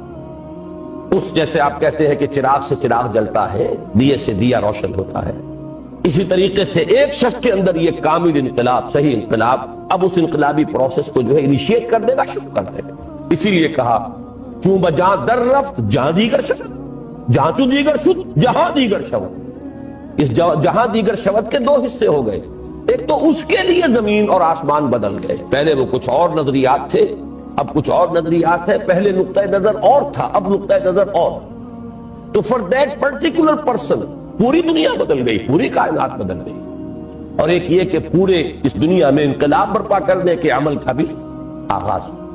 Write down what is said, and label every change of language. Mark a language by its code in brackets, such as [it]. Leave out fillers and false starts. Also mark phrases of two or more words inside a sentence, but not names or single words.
[ur] اس جیسے آپ کہتے ہیں کہ چراغ سے چراغ جلتا ہے، دیے سے دیا روشن ہوتا ہے، اسی طریقے سے ایک شخص کے اندر یہ کامل انقلاب، صحیح انقلاب، اب اس انقلابی پروسیس کو جو ہے انیشیٹ کر دے گا، شروع کر دے گا۔ اسی لیے کہا [fa] چون بجاں در رفت جہاں دیگر شبد، جہاں چو دیگر شد جہاں دیگر شبد۔ [ur] اس [fa] جہاں دیگر شبد [ur] کے دو حصے ہو گئے، ایک تو اس کے لیے زمین اور آسمان بدل گئے، پہلے وہ کچھ اور نظریات تھے اب کچھ اور نظریات ہے، پہلے نقطہ نظر اور تھا اب نقطہ نظر اور، تو [en] for that particular person [ur] پوری دنیا بدل گئی، پوری کائنات بدل گئی، اور ایک یہ کہ پورے اس دنیا میں انقلاب برپا کرنے کے عمل کا بھی آغاز۔